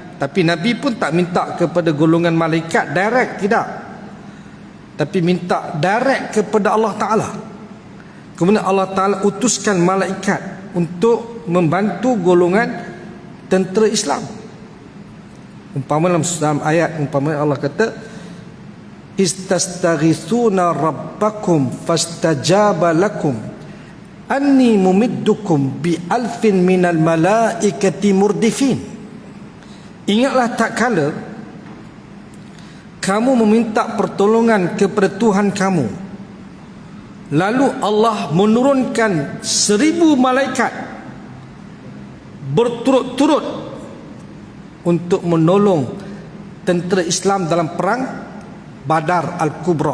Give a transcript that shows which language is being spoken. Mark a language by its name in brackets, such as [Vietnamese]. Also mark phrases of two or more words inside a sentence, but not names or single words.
[Malay] Tapi Nabi pun tak minta kepada golongan malaikat direct, tidak. Tapi minta direct kepada Allah Ta'ala. Kemudian Allah Ta'ala utuskan malaikat untuk membantu golongan tentera Islam. Umpama dalam ayat, umpama Allah kata, [Arabic] تستغيثون ربكم فاستجاب لكم أني ممدكم بألف من الملائكة مردفين. [Malay] Ingatlah tak kala kamu meminta pertolongan kepada Tuhan kamu, lalu Allah menurunkan 1000 malaikat berturut-turut untuk menolong tentera Islam dalam perang Badar Al-Kubra.